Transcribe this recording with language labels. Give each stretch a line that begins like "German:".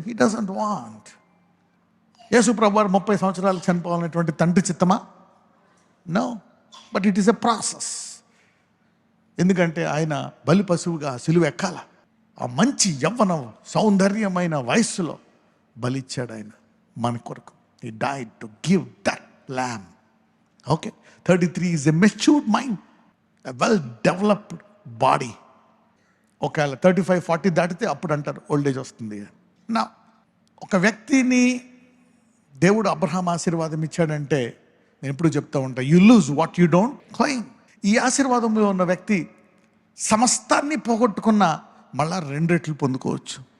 English: He doesn't want.
Telugu: యేసు ప్రభువారు 30 సంవత్సరాలు చనిపోవాలనేటువంటి తండ్రి చిత్తమా?
English: No, but it is a process.
Telugu: ఎందుకంటే ఆయన బలి పశువుగా సిలువ ఎక్కాల. ఆ మంచి యవ్వన సౌందర్యమైన వయస్సులో బలిచ్చాడు ఆయన మన కొరకు.
English: He died to give that lamb. Okay, 33 is a matured mind, a well-developed body.
Telugu: ఒకవేళ 35-40 దాటితే అప్పుడు అంటారు ఓల్డ్ ఏజ్ వస్తుంది. నా ఒక వ్యక్తిని దేవుడు అబ్రహాం ఆశీర్వాదం ఇచ్చాడంటే నేను ఎప్పుడు చెప్తా ఉంటా,
English: You lose what you don't claim.
Telugu: ఈ ఆశీర్వాదంలో ఉన్న వ్యక్తి సమస్తాన్ని పోగొట్టుకున్న మళ్ళా 2 రెట్లు పొందుకోవచ్చు.